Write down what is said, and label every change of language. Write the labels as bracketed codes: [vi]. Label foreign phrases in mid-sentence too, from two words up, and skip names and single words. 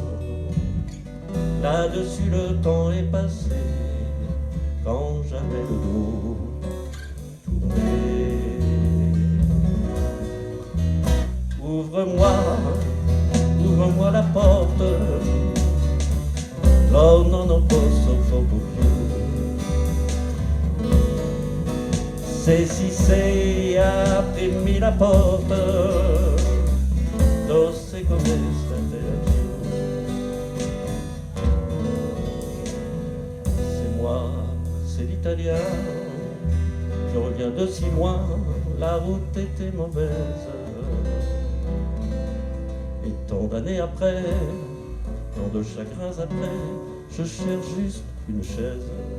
[fr] Là-dessus le temps est passé, quand j'avais le dos tourné. Ouvre-moi la porte. Là, [it] non posso proprio più. Se si sei, aprimi la porta. Lo sai come state laggiù. [fr] C'est moi, c'est l'italien. Je reviens de si loin, la route était mauvaise. Et tant d'années après, tant de chagrins après, je cherche juste une chaise.